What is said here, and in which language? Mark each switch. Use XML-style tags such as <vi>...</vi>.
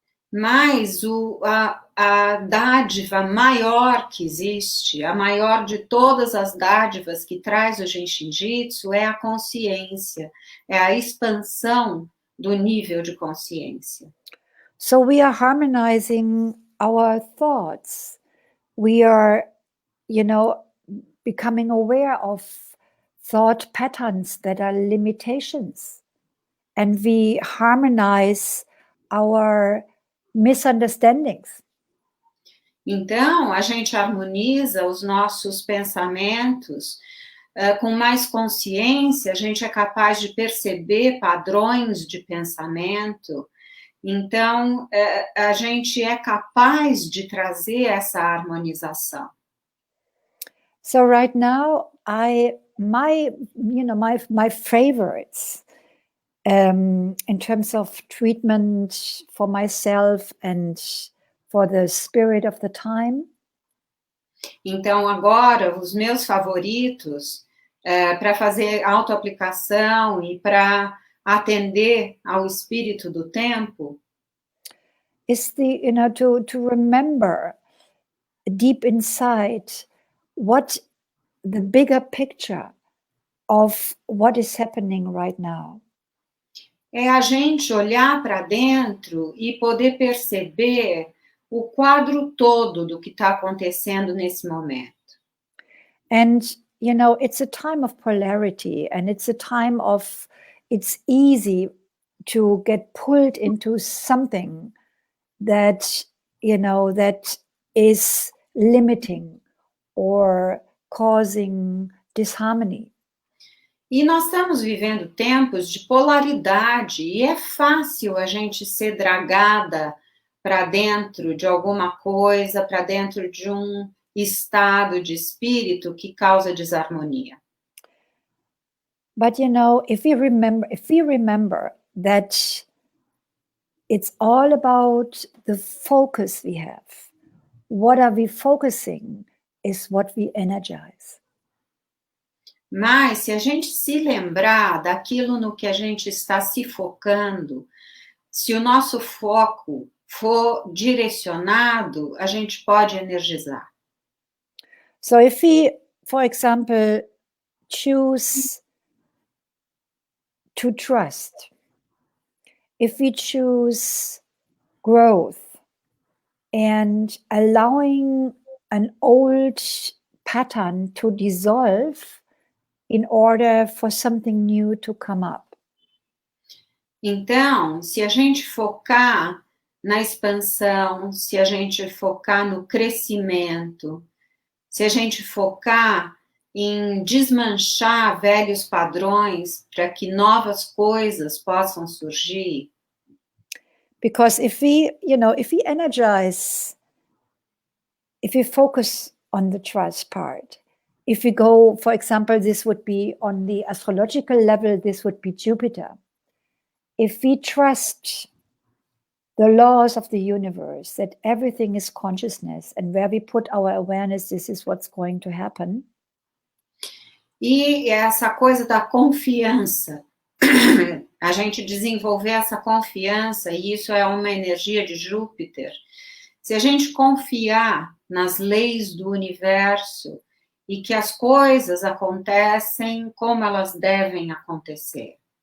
<pt>Mas a dádiva maior que existe, a maior de todas as dádivas que traz o Jin Shin Jyutsu é a consciência, é a expansão do nível de consciência.</pt> <en>So we are harmonizing our thoughts. We are, you know, becoming aware of thought patterns that are limitations. And we harmonize our misunderstandings.</en> <pt>Então, a gente harmoniza os nossos pensamentos com mais consciência, a gente é capaz de perceber padrões de pensamento. Então, a gente é capaz de trazer essa harmonização.</pt> <en>So right now, my favorites in terms of treatment for myself and for the spirit of the time.</en> <pt>Então, agora, os meus favoritos para fazer autoaplicação e para atender ao espírito do tempo</pt> <en>is to remember deep inside what the bigger picture of what is happening right now.</en> <pt>É a gente olhar para dentro e poder perceber o quadro todo do que está acontecendo nesse momento.</pt> <en>And, you know, it's a time of polarity, and it's a time of, it's easy to get pulled into something that, you know, that is limiting or causing disharmony.</en> <pt>E nós estamos vivendo tempos de polaridade e é fácil a gente ser dragada para dentro de alguma coisa, para dentro de um estado de espírito que causa desarmonia.</pt> <en>But you know, if we remember that it's all about the focus we have. What are we focusing is what we energize.</en> <pt>Mas se a gente se lembrar daquilo no que a gente está se focando, se o nosso foco for direcionado, a gente pode energizar.</pt> <en>So if we, for example, choose to trust, if we choose growth and allowing an old pattern to dissolve in order for something new to come up.</en> <pt>Então, se a gente focar na expansão, se a gente focar no crescimento, se a gente focar em desmanchar velhos padrões para que novas coisas possam surgir.</pt> <en>Because if we, you know, if we energize, if we focus on the trust part, if we go, for example, this would be on the astrological level, this would be Jupiter. If we trust the laws of the universe, that everything is consciousness, and where we put our awareness, this is what's going to happen.</en> <pt>E essa coisa da confiança, a gente desenvolver essa confiança, e isso é uma energia de Júpiter. Se a gente confiar nas leis do universo e que as coisas acontecem como elas devem acontecer.</pt>